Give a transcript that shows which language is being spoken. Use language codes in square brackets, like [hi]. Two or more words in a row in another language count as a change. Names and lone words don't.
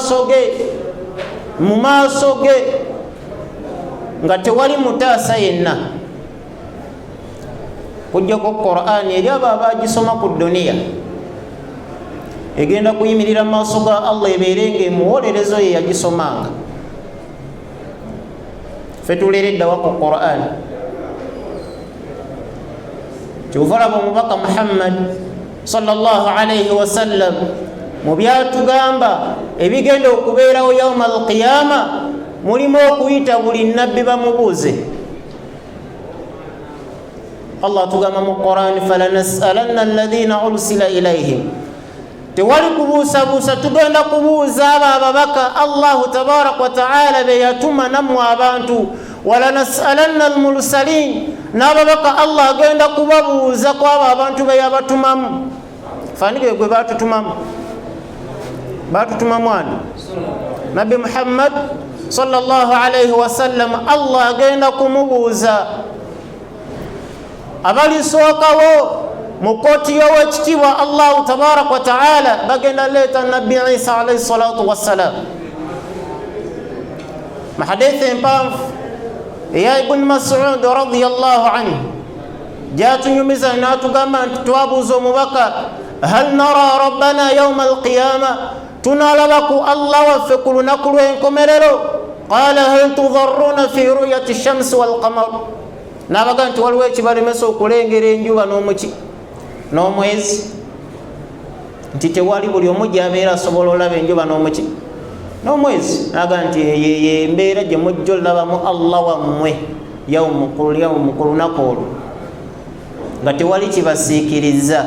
[lg] maaso ge nga tewali mutaasa yenna kujjako Qur'ani eri abo abagisoma ku duniya egenda kuyimirira mu maaso ga Allah ebeere ng'emuwolerezo ye yagisomanga ffe tuleereddawa ku Qur'ani kyuvalaba omubaka Muhammad [ar] صلى الله عليه وسلم [lg] mu byatugamba ebigenda okubeerawo [ar] يوم القيامة [lg] mulimu okuyita buli nabbi bamubuuze Allah tugamba mu Qur'ani [ar] فلنسألن الذين أرسل إليهم [lg] tewali kubuusabuusa tugenda kubuuza abo ababaka [ar] الله تبارك وتعالى [lg] be yatuma nammwe abantu [ar] ولنسألن المرسلين, [lg] n'ababaka Allah agenda kubabuuza ku abo abantu be yabatumamu. Fanike gwe batutumamu, batutumamu ani? [ar] نبي محمد صلى الله عليه وسلم. [lg] Allah agenda kumubuuza. Abalisookawo mu kooti y'owekitiibwa [ar] الله تبارك وتعالى [lg] bagenda leeta Nabbi Isa [ar] عليه الصلاة والسلام. [lg] Mu hadithi empanvu eya Ibn Mas'ud [ar] رضي الله عنه [lg] gyatunyumiza n'atugamba nti twabuuza omubaka, [ar] هل نرى ربنا يوم القيامة, [lg] tunalabaku Allah waffe ku lunaku lw'enkomerero? [ar] قال هل تضارون في رؤية الشمس والقمر, [lg] n'abaga nti waliwo ekibalemesa okulengera enjuba n'omwezi, nti tewali buli omu gy'abeera asobola olaba enjuba n'omwezi. N'aga nti ye embeera gye mujja olabamu Allah wammwe yawmu ku lunaku olwo nga tewali kibasiikiriza.